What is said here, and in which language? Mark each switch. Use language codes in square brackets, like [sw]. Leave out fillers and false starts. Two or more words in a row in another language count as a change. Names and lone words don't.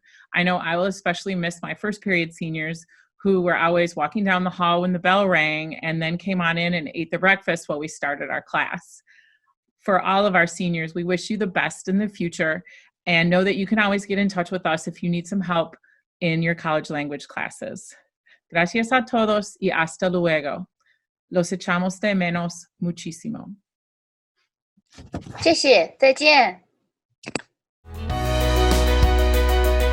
[en] I know I will especially miss my first period seniors who were always walking down the hall when the bell rang and then came on in and ate the breakfast while we started our class. For all of our seniors, we wish you the best in the future and know that you can always get in touch with us if you need some help in your college language classes. [es] Gracias a todos y hasta luego. Los echamos de menos muchísimo. [zh] 谢谢，再见。